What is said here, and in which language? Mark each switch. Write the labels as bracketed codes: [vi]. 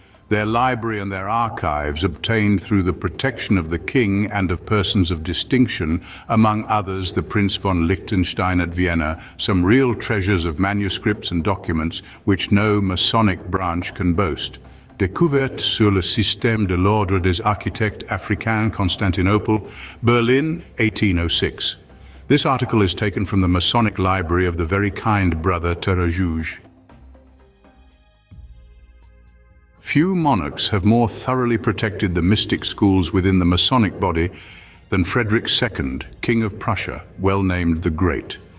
[en] Their library and their archives, obtained through the protection of the king and of persons of distinction, among others the Prince von Liechtenstein at Vienna, some real treasures of manuscripts and documents which no Masonic branch can boast. [fr] Découverte sur le système de l'ordre des architectes africains, Constantinople, Berlin, 1806. [en] This article is taken from the Masonic library of the very kind brother Terrajuge. Few monarchs have more thoroughly protected the mystic schools within the Masonic body than Frederick II, King of Prussia, well named the Great.